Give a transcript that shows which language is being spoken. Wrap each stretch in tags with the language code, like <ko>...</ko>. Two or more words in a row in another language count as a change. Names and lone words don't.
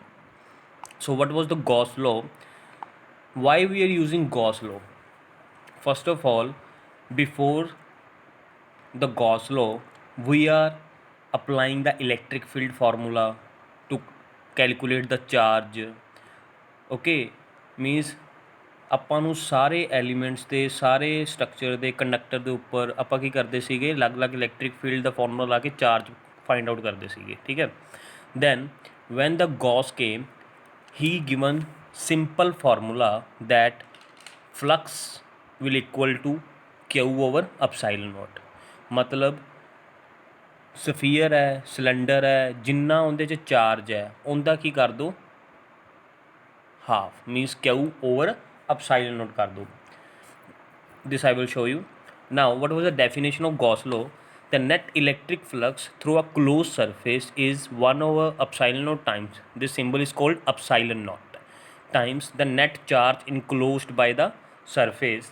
<en>So what was the Gauss law? Why we are using Gauss law? First of all, before the Gauss law, we are applying the electric field formula to calculate the charge. Okay, means</en> <pa>ਆਪਾਂ ਨੂੰ ਸਾਰੇ ਐਲੀਮੈਂਟਸ ਦੇ ਸਾਰੇ ਸਟਰਕਚਰ ਦੇ ਕੰਡਕਟਰ ਦੇ ਉੱਪਰ ਆਪਾਂ ਕੀ ਕਰਦੇ ਸੀਗੇ, ਅਲੱਗ-ਅਲੱਗ</pa> <en>electric field</en> <pa>ਦਾ ਫਾਰਮੂਲਾ ਲਾ ਕੇ</pa> <en>charge find out</en> <pa>ਕਰਦੇ ਸੀਗੇ, ਠੀਕ ਹੈ।</pa> <en>Then when the Gauss came he given simple formula that flux will equal to q over epsilon naught।</en> <pa>मतलब ਸਫੀਅਰ ਹੈ, ਸਿਲੰਡਰ ਹੈ, ਜਿੰਨਾ ਉਹਦੇ 'ਚ ਚਾਰਜ ਹੈ ਉਹਦਾ ਕੀ ਕਰ ਦਿਓ, ਹਾਫ,</pa> <en>means q over epsilon naught</en> <hi>कर दो।</hi> <en>This I will show you. Now what was the definition of Gauss law? The net electric flux through a closed surface is 1 over epsilon naught times, this symbol is called epsilon naught, times the net charge enclosed by the surface.</en>